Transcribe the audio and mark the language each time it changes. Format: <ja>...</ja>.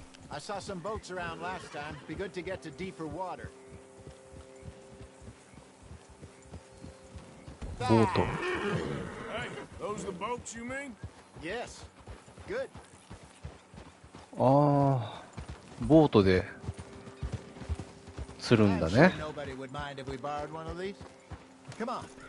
<en>I saw some boats around last time. Be good to get to deeper water.</en> <ja>ボート。</ja> <en>Hey, those the boats you mean? Yes. Good.</en> <ja>ああ、ボートで釣るんだ</ja> <en>I'm</en> <ja>ね。</ja> <en>sure nobody would mind if we borrowed one of these. Come on.</en>